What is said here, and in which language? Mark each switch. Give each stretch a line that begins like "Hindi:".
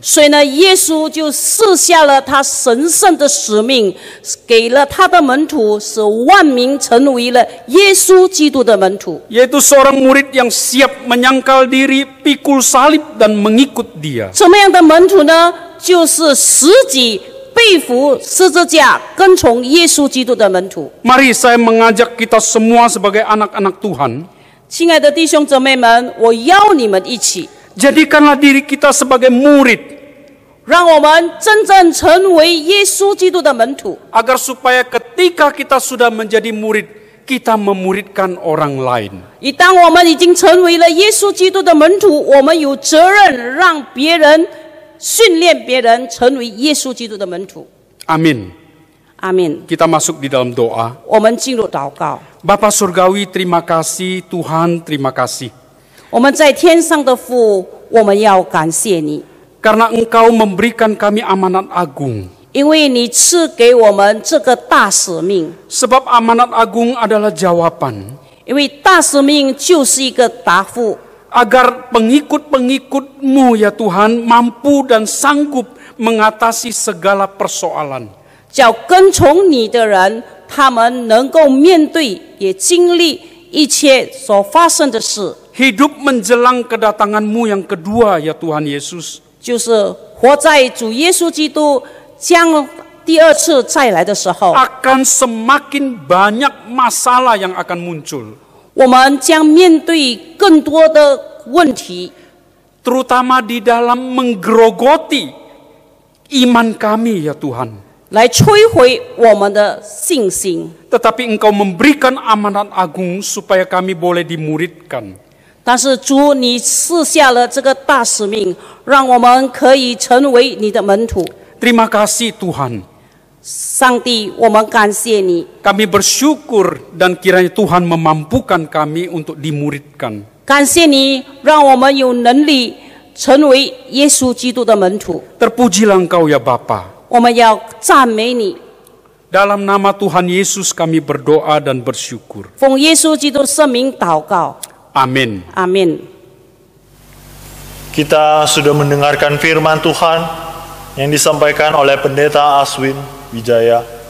Chinese: 所以呢，耶稣就赐下了他神圣的使命，给了他的门徒，使万民成为了耶稣基督的门徒。
Indonesian: Yaitu seorang murid yang siap menyangkal diri, pikul salib dan mengikut dia.
Chinese: 什么样的门徒呢？就是实己背负十字架，跟从耶稣基督的门徒。
Indonesian: Mari saya mengajak kita semua sebagai anak-anak Tuhan.
Chinese: 亲爱的弟兄姊妹们，我邀你们一起，
Indonesian: Jadikanlah diri kita sebagai murid.
Chinese: 让我们真正成为耶稣基督的门徒，
Indonesian: Agar supaya ketika kita sudah menjadi murid, kita memuridkan orang lain.
Chinese: 当我们已经成为了耶稣基督的门徒，我们有责任让别人训练别人成为耶稣基督的门徒。
Indonesian: Amin.
Chinese: 阿门。
Indonesian: Kita masuk di dalam doa.
Chinese: 我们进入祷告。
Indonesian: Bapa Surgawi, terima kasih. Tuhan, terima kasih.
Chinese: 我们在天上的父，我们要感谢你，
Indonesian: Karena Engkau memberikan kami amanat agung.
Chinese: 因为你赐给我们这个大使命。
Indonesian: Sebab amanat agung adalah jawaban.
Chinese: 因为大使命就是一个答复，
Indonesian: Agar pengikut-pengikut-Mu ya Tuhan mampu dan sanggup mengatasi segala persoalan.
Chinese: 叫跟从你的人，他们能够面对也经历一切所发生的事，
Indonesian: Hidup menjelang kedatangan-Mu yang kedua ya Tuhan Yesus.
Chinese: 就是活在主耶稣基督将第二次再来的时候，
Indonesian: Akan semakin banyak masalah yang akan muncul.
Chinese: 我们将面对更多的问题，
Indonesian: Terutama di dalam menggerogoti iman kami ya Tuhan.
Chinese: 来摧毁我们的信心。
Indonesian: Tetapi Engkau memberikan amanat agung supaya kami boleh dimuridkan.
Chinese: 但是主，你赐下了这个大使命，让我们可以成为你的门徒。
Indonesian: Terima kasih Tuhan.
Chinese: 上帝，我们感谢你，
Indonesian: Kami bersyukur dan kiranya Tuhan memampukan kami untuk dimuridkan.
Chinese: 感谢你，让我们有能力成为耶稣基督的门徒。
Indonesian: Terpujilah Engkau ya Bapa.
Chinese: 我们要赞美你，
Indonesian: Dalam nama Tuhan Yesus kami berdoa dan bersyukur.
Chinese: 奉耶稣基督圣名祷告，
Indonesian: Amin.
Chinese: 阿门。
Indonesian: Kita sudah mendengarkan firman Tuhan yang disampaikan oleh Pendeta Aswin Wijaya.